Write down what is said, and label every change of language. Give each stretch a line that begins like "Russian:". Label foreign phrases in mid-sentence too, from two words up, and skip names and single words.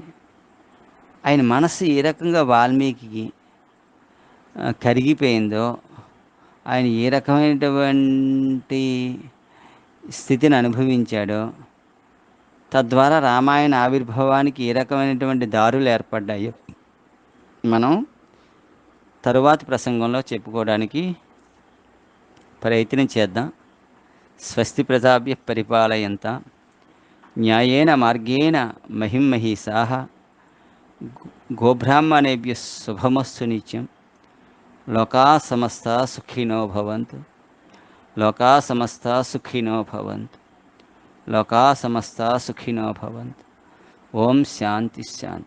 Telugu: ఆయన మనసు ఏ రకంగా వాల్మీకి కరిగిపోయిందో, ఆయన ఏ రకమైనటువంటి స్థితిని అనుభవించాడో, తద్వారా రామాయణ ఆవిర్భావానికి ఏ రకమైనటువంటి దారులు ఏర్పడ్డాయో మనం తరువాతి ప్రసంగంలో చెప్పుకోవడానికి ప్రయత్నం చేద్దాం.
Sanskrit: స్వస్తి ప్రజాభ్య పరిపాలయంత న్యాయేన మార్గేణ మహిమహీసాః గోబ్రాహ్మణేభ్య శుభమస్తు నిత్యం. లోకా సమస్తా సుఖినో భవంతు. లోకా సమస్తా సుఖినో భవంతు. లోకా సమస్తా సుఖినో భవంతు. ఓం శాంతి శాంతి.